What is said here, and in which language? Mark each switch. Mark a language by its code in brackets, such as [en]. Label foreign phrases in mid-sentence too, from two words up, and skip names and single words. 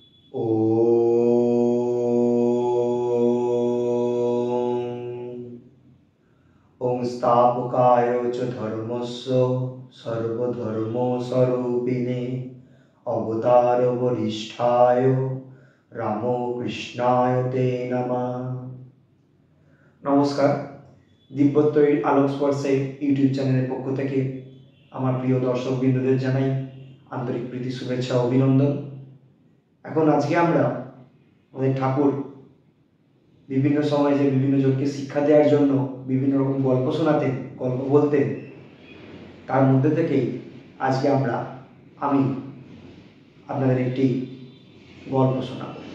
[sa] ओम स्थापकाय च धर्मस्य सर्वधर्मस्वरूपिणे अवतार वरिष्ठाय रामो कृष्णाय ते नमः। [bn] নমস্কার, দিব্যত্বয়ী আলোক স্পর্শে ইউটিউব চ্যানেল পক্ষ থেকে আমার প্রিয় দর্শকবৃন্দদের জানাই আন্তরিক প্রীতি শুভেচ্ছা অভিনন্দন। এখন আজকে আমরা আমাদের ঠাকুর বিভিন্ন সময় যে বিভিন্ন জনকে শিক্ষা দেওয়ার জন্য বিভিন্ন রকম গল্প শোনাতেন, গল্প বলতেন, তার মধ্যে থেকেই আজকে আমি আপনাদের একটি গল্প শোনাব।